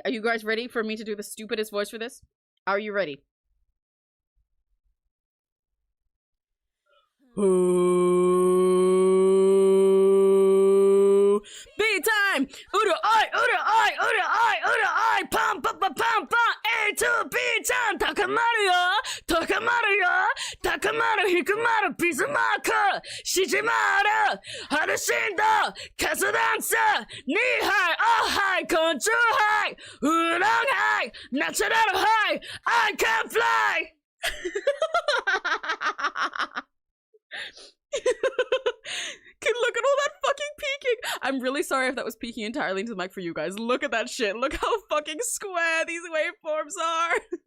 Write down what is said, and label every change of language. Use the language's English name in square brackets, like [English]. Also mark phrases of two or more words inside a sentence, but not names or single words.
[English] Are you guys ready for me to do the stupidest voice for this? Are you ready? Big time! Uda I, pam pam pam pam pam. A to B chan. Takamaru yo, takamaru yo, takamaru hikumaru Bismarck. Shijimaru, harushindo, kasu dance. Nihai, ohai, konchu hai, udon hai, natural hai. I can fly. Look at all that fucking peeking. I'm really sorry if that was peeking entirely into the mic for you guys. Look at that shit. Look how fucking square these waveforms are.